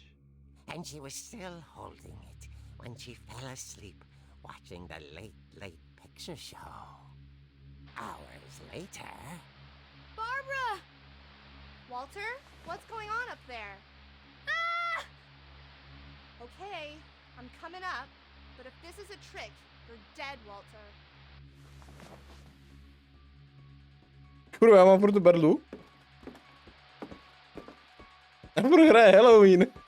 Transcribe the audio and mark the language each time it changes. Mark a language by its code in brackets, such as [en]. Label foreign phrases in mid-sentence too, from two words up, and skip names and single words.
[en] And she was still holding it when she fell asleep watching the late picture show. Hours later... Barbara! Walter, what's going on up there? Ah! Okay, I'm coming up, but if this is a trick, you're dead, Walter. [cs] Kurva, já mám furt tu berlu. A furt hraje Halloween.